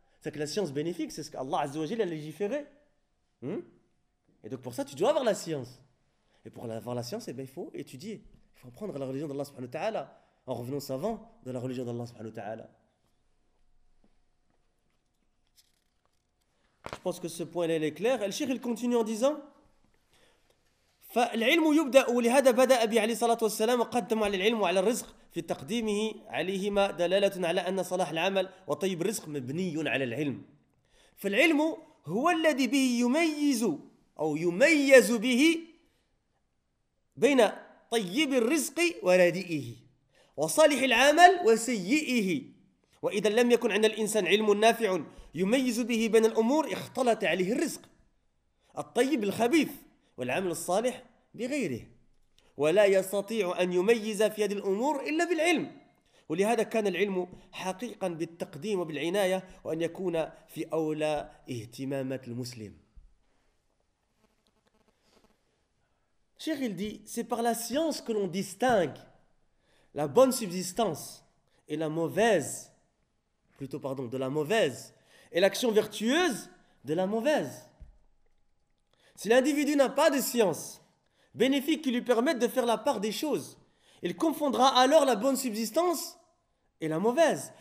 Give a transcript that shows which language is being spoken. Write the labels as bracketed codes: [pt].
[fr] C'est que la science bénéfique, c'est ce qu'Allah azza wa jalla a légiféré. Et donc pour ça, tu dois avoir la science. Et pour avoir la science, il faut étudier. Il faut apprendre la religion d'Allah subhanahu wa ta'ala en revenant savant de la religion d'Allah subhanahu wa ta'ala. Je pense que ce point-là est clair. Al-Sheikh, il continue en disant [ar] فالعلم يبدأ ولهذا بدأ أبي عليه الصلاة والسلام قدم على العلم وعلى الرزق في تقديمه عليهما دلالة على أن صلاح العمل وطيب الرزق مبني على العلم. فالعلم هو الذي به يميز أو يميز به بين طيب الرزق ورديئه وصالح العمل وسيئه. وإذا لم يكن عند الإنسان علم نافع يميز به بين الأمور اختلط عليه الرزق الطيب الخبيث والعمل الصالح بغيره ولا يستطيع أن يميز في هذه الأمور إلا بالعلم ولهذا كان العلم حقيقا بالتقديم وبالعناية وأن يكون في أولى اهتمامات المسلم. [fr] Cheikh, il dit, c'est par la science que l'on distingue la bonne subsistance et la mauvaise, plutôt pardon, de la mauvaise, et l'action vertueuse de la mauvaise. Si l'individu n'a pas de science bénéfique qui lui permette de faire la part des choses, il confondra alors la bonne subsistance et la mauvaise.